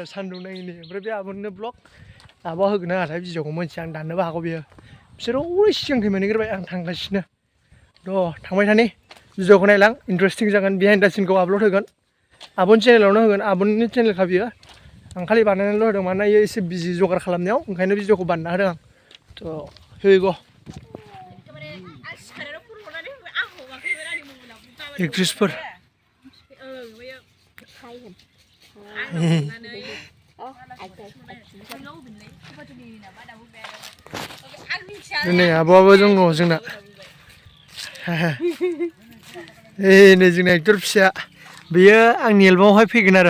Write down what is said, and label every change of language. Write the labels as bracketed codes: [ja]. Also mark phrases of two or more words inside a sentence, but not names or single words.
[brx] सान्दुं नाङिनि ओमफ्राय बे आब'निनो ब्लग आब'आ होगोन नाथाय भिडिअखौ मोनथिया आं दाननोबो हागौ बियो बिसोरो हरै सिगांखै मोनहैग्रोबाय आं थांगासिनो र' थांबाय थानि भिडिअखौ नायलां इन्टारेस्टिं जागोन बिहाइन्ड दा सिनखौ आपल'ड होगोन आब'नि चेनेलावनो होगोन आब'नि चेनेलखा बियो आं खालि बानायनानैल' होदों मानोना इयो एसे बिजि जगार खालामनायाव ओंखायनो भिडिअखौ बानायना होदों आं थ' [en] here we go [brx] एक्ट्रेसफोर नै आब'आबो दङ जोंना नै जोंना एक्टर फिसाया बेयो आंनि एलबामावहाय फैगोन आरो